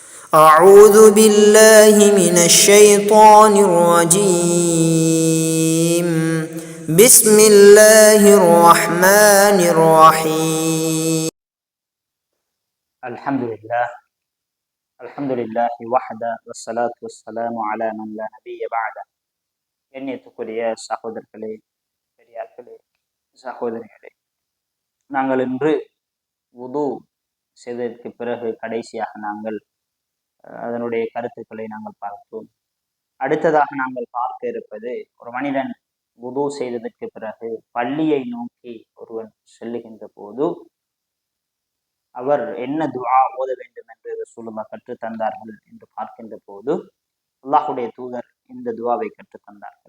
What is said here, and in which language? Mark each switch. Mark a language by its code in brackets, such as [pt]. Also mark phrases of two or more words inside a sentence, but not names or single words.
[ar] أعوذ بالله من الشيطان الرجيم بسم الله الرحمن الرحيم الحمد لله وحده والصلاة والسلام على من لا نبي بعده. [ta] எண்ணியத்துக்குரிய சகோதரர்களே, பெரியார்களே, சகோதரிகளே, நாங்கள் இன்று வுது செய்ததற்கு பிறகு கடைசியாக நாங்கள் அதனுடைய கருத்துக்களை நாங்கள் பார்த்தோம். அடுத்ததாக நாங்கள் பார்க்க இருப்பது, ஒரு மனிதன் வுது செய்ததற்கு பிறகு பள்ளியை நோக்கி ஒருவன் செல்லுகின்ற போது அவர் என்ன துஆ ஓத வேண்டும் என்று ரசூலுல்லாஹ் கற்றுத் தந்தார்கள் என்று பார்க்கின்ற போது அல்லாஹுடைய தூதர் இந்த துஆவை கற்றுத் தந்தார்கள்.